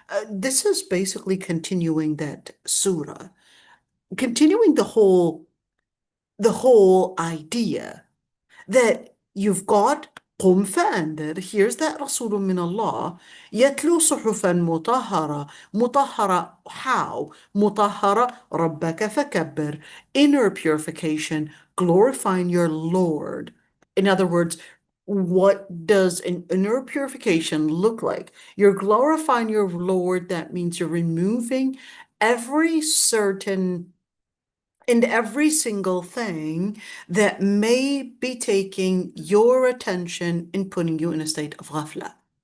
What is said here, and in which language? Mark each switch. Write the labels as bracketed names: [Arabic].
[English] This is basically continuing that surah, continuing the whole idea that you've got [Arabic] قم فأنذر. [English] Here's that [Arabic] رسول من الله يتلو صحفا مطهرة. مطهرة how? مطهرة ربك فكبر. [English] Inner purification, glorifying your Lord. In other words, what does an inner purification look like? You're glorifying your Lord. That means you're removing every certain and every single thing that may be taking your attention and putting you in a state of ghafla.